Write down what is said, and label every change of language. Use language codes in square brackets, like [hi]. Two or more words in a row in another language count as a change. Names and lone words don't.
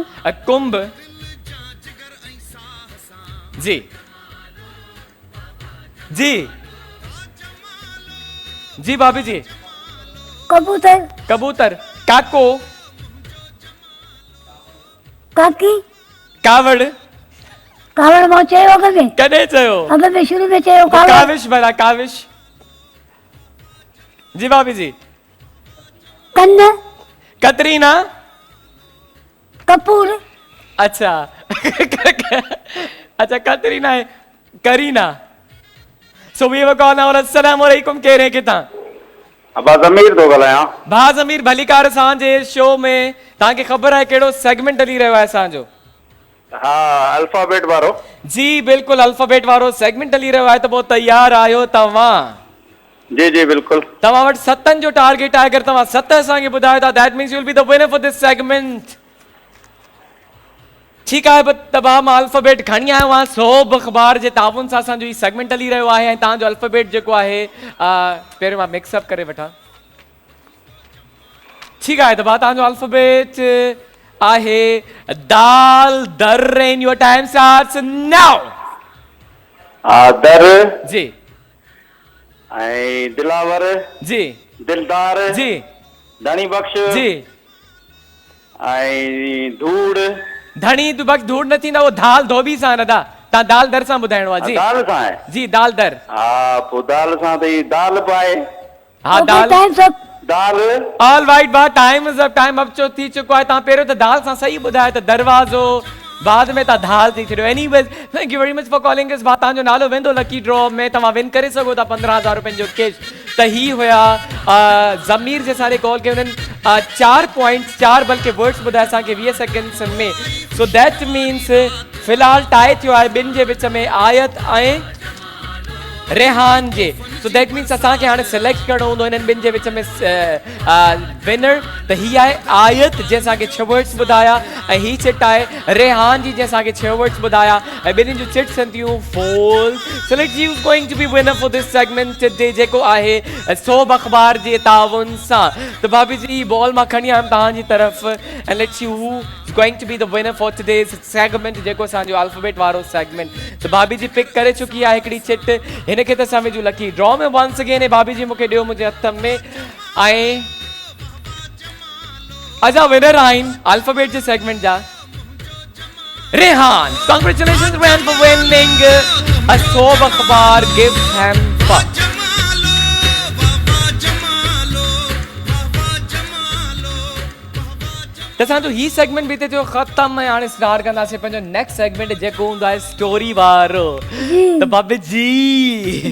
[sd] कुंभ जी जी जी भाभी जी कबूतर कबूतर काको काकी कावड़ कावड़ मां चयो अॻ में कॾहिं चयो अॻ में शुरू में चयो कावड़ काविश भला काविश जी भाभी जी कन कतरीना कपूर [ur] اچھا اچھا [en] कतरीना है करीना so we have call now. [ar] السلام عليكم, [ur] کہہ رہے ہیں کتاں [sd] अब्बास ज़मीर थो ॻाल्हायां। भाउ ज़मीर भलीकार असांजे शो में तव्हांखे ख़बर आहे कहिड़ो सेगमेंट हली रहियो आहे असांजो? हा, अल्फाबेट वारो। जी बिल्कुलु अल्फाबेट वारो सेगमेंट हली रहियो आहे। त पोइ तयार आहियो तव्हां? जी जी बिल्कुलु। तव्हां वटि 7 जो टारगेट आहे। अगरि तव्हां 7 असांखे ॿुधायो था [en] that means you will be the winner for this segment. [sd] ठीकु आहे, त भाउ मां अल्फाबेट खणी आयो आहियां। सोब अख़बार जे ताउन सां असांजो ही सेगमेंट हली रहियो आहे ऐं तव्हांजो अल्फाबेट जेको आहे पहिरियों मां मिक्सअप करे वठां। ठीकु आहे, त भाउ तव्हांजो अल्फाबेट आहे दाल दर [en] and your time starts now. [sd] दर जी ऐं दिलावर जी दिलदार जी धनी बख्श जी ऐं धूड़ धणी बख्श धूड़ न थींदा, उहो दाल धोबी सां न दा। तव्हां दाल दर सां ॿुधाइणो आहे। जी दाल सां आहे। जी दाल दर। हा, पोइ दाल सां त ई दाल पाए। हा दाल टाइम सब दाल [en] all right भाउ time is up, time up [sd] जो थी चुको आहे। तव्हां पहिरियों त दाल सां सही ॿुधायो त दरवाज़ो, बाद में तव्हां दाल थी छॾियो। [en] Anyways thank you very much for calling us. [sd] भाउ तव्हांजो नालो वेंदो [en] lucky draw [sd] में, तव्हां विन करे सघो था 15,000 रुपयनि जो कैश। त ही हुया ज़मीर जे सारे कॉल कयो हुननि 4 पॉइंट्स 4 बल्कि वर्ड्स ॿुधाए असांखे 20 सेकंड्स में। [en] so that means [sd] फ़िलहाल टाए थियो आहे ॿिनि जे विच में, आयत ऐं रेहान जे। [en] so that means [sd] असांखे हाणे सिलेक्ट करणो हूंदो हिननि ॿिनि जे विच में विनर। त ही आहे आयत जंहिं असांखे 6 वर्ड्स ॿुधाया ऐं ही चिट आहे रेहान जी जंहिं असांखे 6 वर्ड्स ॿुधाया ऐं ॿिन्हिनि जूं चिट्स थियूं फोल। [en] so let's see who is going to be winner for this segment today, [sd] जेको आहे सोब अख़बार जे ताउन सां। त भाभी जी बॉल मां खणी आयुमि तव्हांजी तरफ़ ऐं [en] let's see who is going to be the winner for today's segment, [sd] जेको असांजो अल्फाबेट वारो सेगमेंट। त भाभी जी पिक करे चुकी आहे हिकिड़ी चिट, हिनखे त असां विझूं [en] lucky draw [sd] में [en] once again. [sd] भाभी जी मूंखे ॾियो मुंहिंजे हथ में ऐं अजा विनर आहिनि अल्फाबेट जे सेगमेंट जा रेहान। [en] Congratulations Rehan for winning a Sob Akhbar gift hamper. [sd] त असांजो ही सेगमेंट बि हिते थियो ख़तम ऐं हाणे स्टार्ट कंदासीं पंहिंजो [en] next segment [sd] जेको हूंदो आहे स्टोरी वारो। त भाभी जी